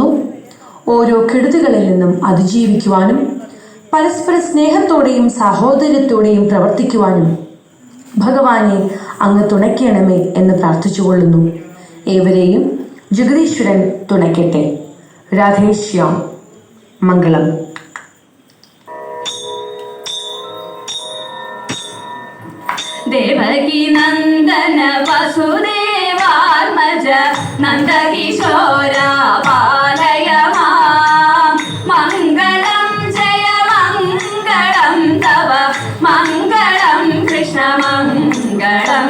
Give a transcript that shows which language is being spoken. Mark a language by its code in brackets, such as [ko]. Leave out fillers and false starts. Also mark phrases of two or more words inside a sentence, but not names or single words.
[ml] ഓരോ കെടുതികളിൽ നിന്നും അതിജീവിക്കുവാനും പരസ്പര സ്നേഹത്തോടെയും സാഹോദര്യത്തോടെയും പ്രവർത്തിക്കുവാനും ഭഗവാനെ അങ്ങ് തുണയ്ക്കണമേ എന്ന് പ്രാർത്ഥിച്ചുകൊള്ളുന്നു. ഏവരെയും ജഗദീശ്വരൻ തുണയ്ക്കട്ടെ. രാധേശ്യാം. മംഗളം. [sa] देवकी नंदन वसुदेवात्मज नंदकिशोरा पालय मां. मंगलं जय मंगलं तव मंगलं कृष्ण मंगलं.